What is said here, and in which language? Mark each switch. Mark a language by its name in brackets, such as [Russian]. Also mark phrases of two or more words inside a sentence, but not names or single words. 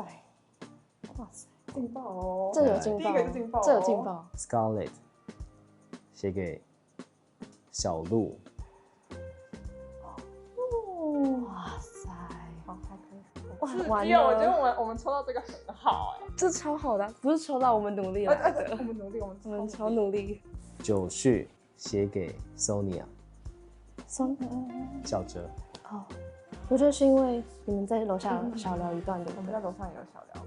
[Chinese] 勁爆哦！這有勁爆，第一個是勁爆，這有勁爆。 Scarlett 寫給小鹿。哇塞，好開心！哇，完了！我覺得我們抽到這個很好哎，這超好的，不是抽到我們努力來的，我們努力，我們超努力。九旭寫給 Sonia。小哲。我覺得是因為你們在樓下小聊一段的，我們在樓上也有小聊，